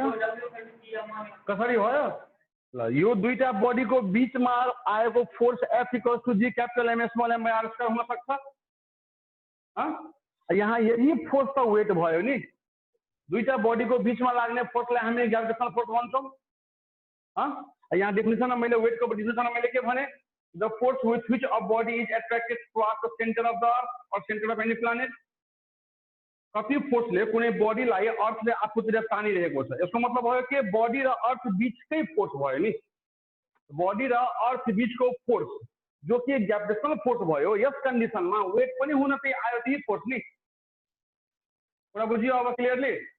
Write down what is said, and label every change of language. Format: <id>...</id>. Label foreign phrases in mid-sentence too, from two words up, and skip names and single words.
<ne>त कसरी भयो ल यो दुईटा बॉडी को बीच में आएको फोर्स F</ne> <en>equals to G capital M small m R square</en> <ne>हुन सक्छ यहाँ यही फोर्स का वेट भयो नि दुईटा बॉडी को बीच में लाग्ने फोर्सलाई हामी</ne> <en>gravitational force</en> <ne>भन्छौं यहाँ डेफिनेसन में मैले वेट को डेफिनेसन में मैले के भने</ne> <en>the force with which a body is attracted towards the centre of the earth or centre of any planet</en> <ne>कति फोर्सले कुनै बॉडीलाई अर्थले आफूतिर तानिरहेको छ यसको मतलब भयो कि बॉडी र अर्थ बीचकै फोर्स भयो नि बॉडी र अर्थ बीचको फोर्स जो कि</ne> <en>gravitational force</en> <ne>भयो यस कन्डिसनमा वेट पनि हुन चाहिँ आयो त्यही फोर्स नि कुरा बुझियो अब क्लियरली</ne>